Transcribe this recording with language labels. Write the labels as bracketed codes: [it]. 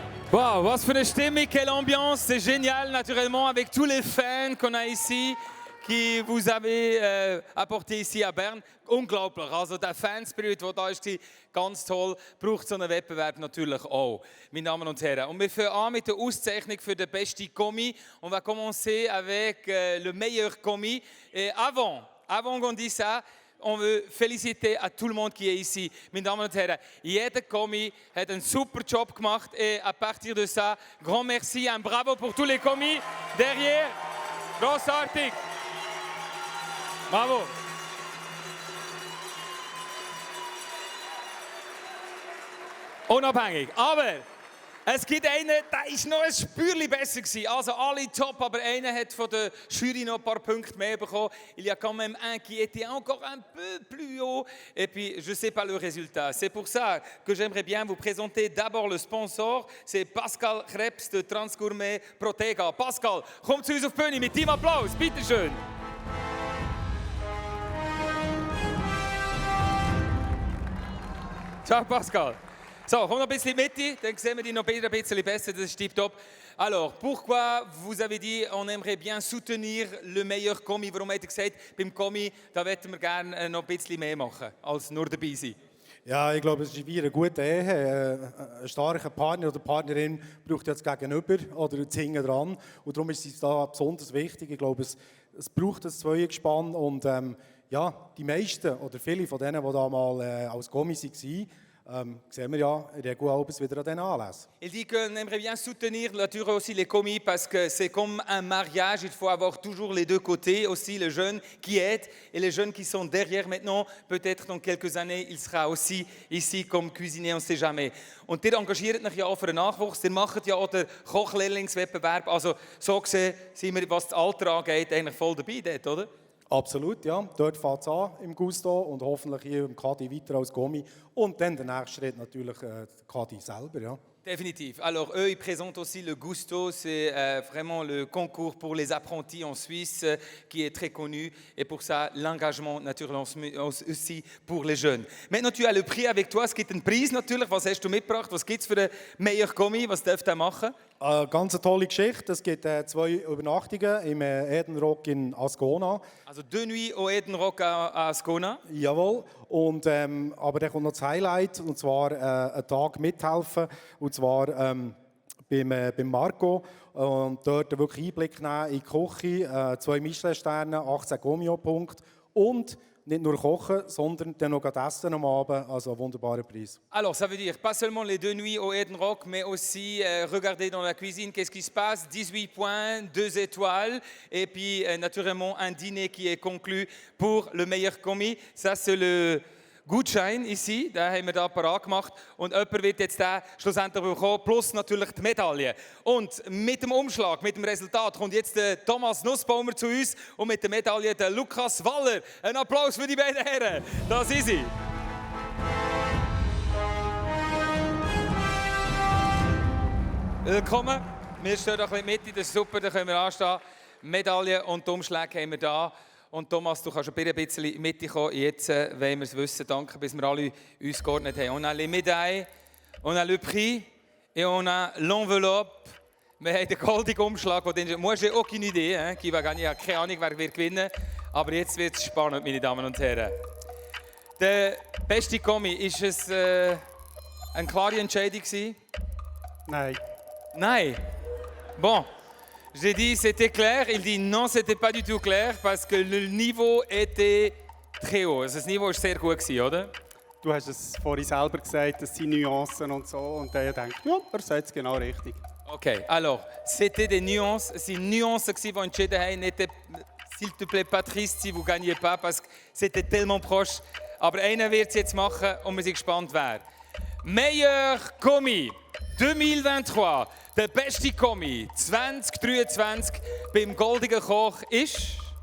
[de] Wow, was für eine Stimmung, [fr] quelle ambiance, c'est génial naturellement avec tous les fans qu'on a ici, qui vous avez apporté ici à Bern. [de] Unglaublich, also der Fanspirit, der da war, ganz toll, braucht so einen Wettbewerb natürlich auch, meine Damen und Herren. Und wir fangen an mit der Auszeichnung für den besten Kommi. [fr] On va commencer avec le meilleur Kommi. Et avant qu'on dise ça, on veut féliciter à tout le monde qui est ici. [de] Meine Damen und Herren, jeder Kommi hat einen super Job gemacht [fr] et à partir de ça, grand merci, un bravo pour tous les commis derrière. [de] Grossartig. [fr] Bravo. [de] Unabhängig, aber es gibt einen, der war noch ein Spürchen besser gewesen. Also alle top, aber einer hat von der Jury noch ein paar Punkte mehr bekommen. [fr] Il y a quand même un qui était encore un peu plus haut. Et puis, je ne sais pas le résultat. C'est pour ça que j'aimerais bien vous présenter d'abord le sponsor. C'est Pascal Krebs de Transgourmet Protega. [de] Pascal, komm zu uns auf die Bühne mit dem Applaus. Bitte schön. Ciao Pascal. So, komm noch ein bisschen in die Mitte, dann sehen wir dich noch ein bisschen besser, das ist tipptopp. [fr] Alors, pourquoi vous avez dit, on aimerait bien soutenir le meilleur Kommi? [de] Warum habt ihr gesagt, beim Kommi, da möchten wir gerne noch ein bisschen mehr machen, als nur dabei sein? Ja, ich glaube, es ist wie eine gute Ehe. Ein starker Partner oder Partnerin braucht jetzt Gegenüber oder das Hinten dran. Und darum ist es da besonders wichtig. Ich glaube, es braucht ein Zweigespann. Und ja, die meisten oder viele von denen, die da mal als Kommi waren, sehen wir ja in der Regel wieder an diesen Anlässen. [fr] Il dit qu'on aimerait bien soutenir naturellement aussi les commis parce que c'est comme un mariage, il faut avoir toujours les deux côtés, aussi les jeunes qui aident et les jeunes qui sont derrière maintenant, peut-être dans quelques années, il sera aussi ici comme cuisinier, on ne sait jamais. [de] Und ihr engagiert euch ja auch für den Nachwuchs, ihr macht ja auch den Kochlehrlingswettbewerb, also so gesehen sind wir, was das Alter angeht, eigentlich voll dabei dort, oder? Absolut, ja. Dort fängt es an im Gusto und hoffentlich hier im Kadi weiter als Kommi. Und dann der nächste Schritt natürlich der Kadi selber, ja. [fr] Définitif. Alors, eux, ils présentent aussi le Gusto. C'est vraiment le concours pour les apprentis en Suisse qui est très connu. Et pour ça, l'engagement, naturellement, aussi pour les jeunes. Maintenant, tu as le prix avec toi. [de] Es gibt einen Preis natürlich. Was hast du mitgebracht? Was gibt es für den [fr] meilleur Kommi? [de] Was dürft ihr machen? Ganz eine tolle Geschichte. Es gibt 2 Übernachtungen im Eden Rock in Ascona. [fr] Also 2 Nuits au Eden Rock à Ascona. [de] Jawohl. Und, aber dann kommt noch das Highlight, und zwar einen Tag mithelfen, und zwar beim Marco. Und dort wirklich Einblick nehmen in die Küche, 2 Michelin-Sterne, 18 Gomio-Punkte und nicht nur kochen, sondern dann noch essen am Abend, also ein wunderbarer Preis. [fr] Alors, ça veut dire pas seulement les 2 nuits au Eden Rock, mais aussi regarder dans la cuisine qu'est-ce qui se passe. 18 points, 2 étoiles, et puis naturellement un dîner qui est conclu pour le meilleur commis. Ça, c'est le Gutschein ici, [de] den haben wir da parat gemacht. Und jemand wird jetzt den schlussendlich bekommen, plus natürlich die Medaille. Und mit dem Umschlag, mit dem Resultat, kommt jetzt der Thomas Nussbaumer zu uns und mit der Medaille der Lukas Waller. Ein Applaus für die beiden Herren. Da sind sie. Willkommen. Wir stehen da ein bisschen in der Mitte, das ist super, da können wir anstehen. Medaille und die Umschläge haben wir da. Und Thomas, du kannst ein bisschen in die Mitte kommen. Jetzt wollen wir es wissen. Danke, bis wir alle uns geordnet haben. [fr] On a les médailles, on a le prix et on a l'enveloppe. [de] Wir haben den goldigen Umschlag. [fr] Moi, j'ai aucune idée. Qui va gagner? [de] Ich habe keine Ahnung, wer wird gewinnen. Aber jetzt wird es spannend, meine Damen und Herren. Der beste Kommi, ist es eine klare Entscheidung gewesen? Nein. Nein. Bon. [fr] J'ai dit c'était clair, il dit non, c'était pas du tout clair parce que le niveau était très haut. [de] Also das Niveau war sehr gut, oder? Du hast es vorhin selber gesagt, das sind Nuancen und so. Und dann denkt, ja, er sagt es genau richtig. [fr] Okay, alors, c'était des nuances. C'est nuances qui vont [de] entschieden haben. [fr] N'était, s'il te plaît, Patrice, si vous ne gagnez pas, parce que c'était tellement proche. [de] Aber einer wird es jetzt machen und wir sind gespannt, wer. [fr] Meilleur Kommi. [de] 2023, der beste Kommi 2023 beim Goldigen Koch ist...